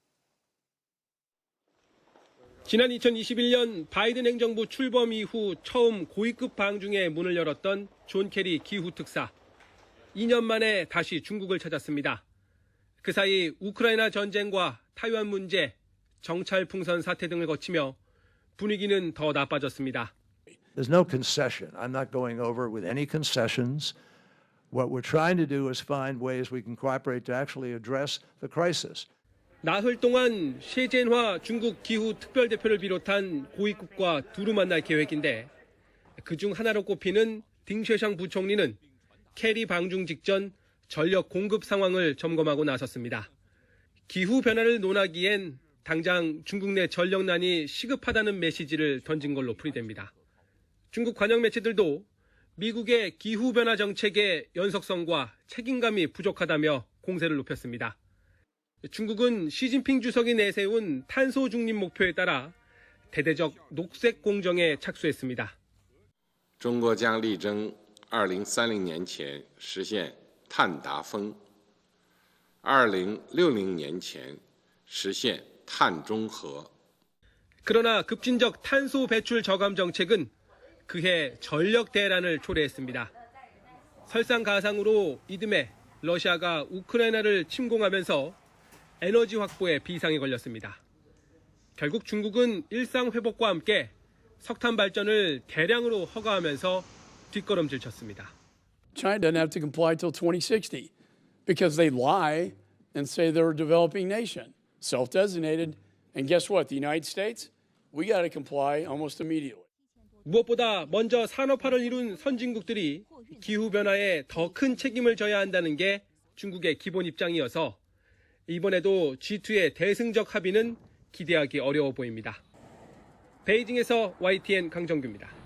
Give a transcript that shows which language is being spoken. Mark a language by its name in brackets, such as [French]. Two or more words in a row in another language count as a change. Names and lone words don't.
[Korean] 지난 2021년 바이든 행정부 출범 이후 처음 고위급 방중에 문을 열었던 존 케리 기후특사. 2년 만에 다시 중국을 찾았습니다. 그 사이 우크라이나 전쟁과 타이완 문제, 정찰 풍선 사태 등을 거치며 분위기는 더 나빠졌습니다. [English] There's no concession. I'm not going over with any concessions. What we're trying to do is find ways we can cooperate to actually address the crisis. [Korean] 나흘 동안 셰젠화 중국 기후 특별대표를 비롯한 고위급과 두루 만날 계획인데 그중 하나로 꼽히는 딩쉐샹 부총리는 케리 방중 직전 전력 공급 상황을 점검하고 나섰습니다. 기후 변화를 논하기엔 당장 중국 내 전력난이 시급하다는 메시지를 던진 걸로 풀이됩니다. 중국 관영 매체들도 미국의 기후 변화 정책의 연속성과 책임감이 부족하다며 공세를 높였습니다. 중국은 시진핑 주석이 내세운 탄소 중립 목표에 따라 대대적 녹색 공정에 착수했습니다. [Chinese] 中国将力争2030年前实现碳达峰 2060年前实现碳中和. [Korean] 그러나 급진적 탄소 배출 저감 정책은 그해 전력 대란을 초래했습니다. 설상가상으로 이듬해 러시아가 우크라이나를 침공하면서 에너지 확보에 비상이 걸렸습니다. 결국 중국은 일상 회복과 함께 석탄 발전을 대량으로 허가하면서 뒷걸음질 쳤습니다. [English] China doesn't have to comply till 2060 because they lie and say they're a developing nation, self-designated. And guess what? The United States, we got to comply almost immediately. [Korean] 무엇보다 먼저 산업화를 이룬 선진국들이 기후변화에 더 큰 책임을 져야 한다는 게 중국의 기본 입장이어서 이번에도 G2의 대승적 합의는 기대하기 어려워 보입니다. 베이징에서 YTN 강정규입니다.